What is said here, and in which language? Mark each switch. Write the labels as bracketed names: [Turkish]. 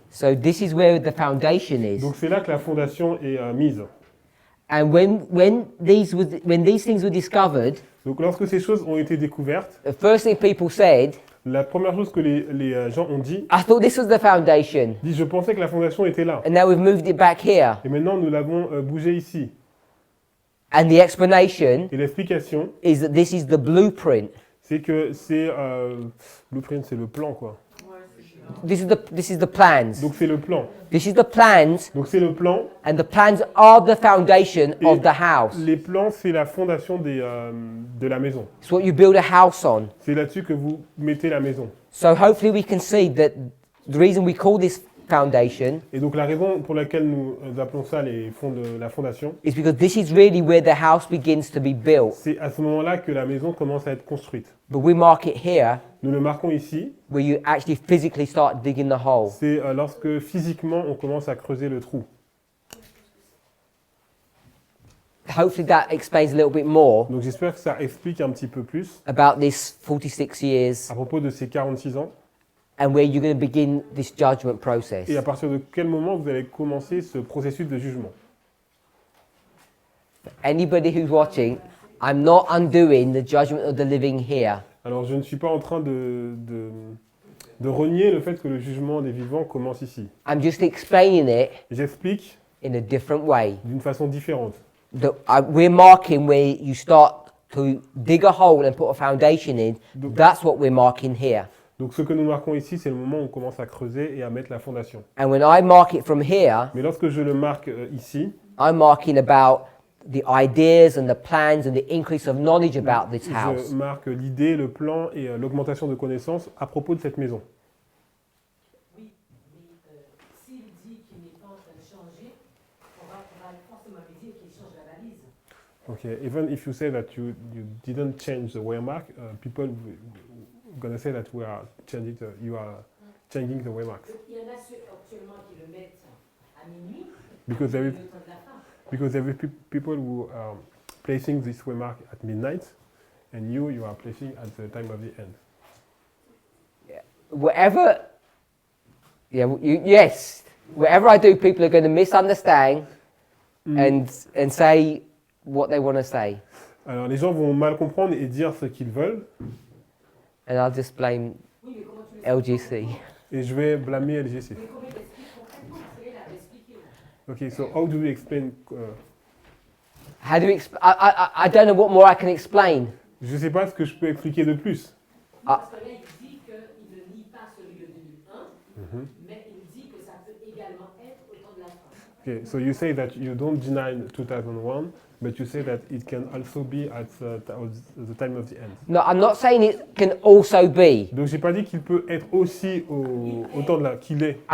[English] So this is where the foundation is. [French] Donc c'est là que la fondation est mise. [English] And when these things were discovered, [French] Donc lorsque ces choses ont été découvertes, [English] the first thing people said, [French] la première chose que les gens ont dit, [English] I thought this was the foundation. [French] je pensais que la fondation était là. [English] And now we've moved it back here. [French] Et maintenant nous l'avons bougé ici. [English] And the explanation [French] Et l'explication, [English] is that this is the blueprint. [French] c'est que c'est blueprint, c'est le plan quoi. [English] This is the plans. [French] Donc c'est le plan. [English] This is the plans, [French] Donc c'est le plan. [English] and the plans are the foundation of the house. [French] Les plans, c'est la fondation de la maison. [English] It's what you build a house on. [French] C'est là-dessus que vous mettez la maison. [English] So hopefully we can see that the reason we call this foundation [French] Et donc la raison pour laquelle nous appelons ça la fondation, [English] is because this is really where the house begins to be built. [French] c'est à ce moment-là que la maison commence à être construite. [English] But we mark it here [French] Nous le marquons ici, [English] where you actually physically start digging the hole. [French] c'est lorsque physiquement on commence à creuser le trou. [English] Hopefully that explains a little bit more [French] Donc j'espère que ça explique un petit peu plus [English] about this 46 years [French] à propos de ces 46 ans [English] and where you're going to begin this judgment process. [French] et à partir de quel moment vous allez commencer ce processus de jugement. [English] Anybody who's watching, I'm not undoing the judgment of the living here. [French] Alors, je ne suis pas en train de renier le fait que le jugement des vivants commence ici. [English] I'm just explaining it [French] J'explique [English] in a different way. [French] d'une façon différente. [English] We're marking where you start to dig a hole and put a foundation in. That's what we're marking here. [French] Donc, ce que nous marquons ici, c'est le moment où on commence à creuser et à mettre la fondation. [English] And when I mark it from here, [French] Mais lorsque je le marque ici, [English] I'm marking about the ideas and the plans and the increase of knowledge about this house. [French] je marque l'idée, le plan et l'augmentation de connaissances à propos de cette maison. Oui, mais s'il dit qu'il n'est pas en train de changer, on va forcément lui dire qu'il change la valise. [English] Okay, even if you say that you didn't change the waymark, people gonna say that you are changing the waymark. [French] Il y en a ceux actuellement qui le mettent à minuit, [English] Because there [French] le [English] is [French] temps de la fin. [English] because there is people who are placing this waymark at midnight, and you are placing at the time of the end. Whatever, yes, whatever I do, people are going to misunderstand and say what they want to say. [French] Alors les gens vont mal comprendre et dire ce qu'ils veulent, [English] And I'll just blame [French] Oui, mais comment tu le [English] LGC. [French] et je vais blâmer LGC. Mais comment il explique concrètement? Parce qu'il a expliqué. [English] Okay, so how do we explain? How do we I don't know what more I can explain. [French] Je ne sais pas ce que je peux expliquer de plus. Parce que là, il dit qu'il ne nie pas celui de 2001, mais il dit que ça peut également être au temps de la fin. [English] Okay, so you say that you don't deny 2001, but you say that it can also be at the time of the end. No, I'm not saying it can also be. [French] Donc j'ai pas dit qu'il peut être aussi au temps de la qu'il est.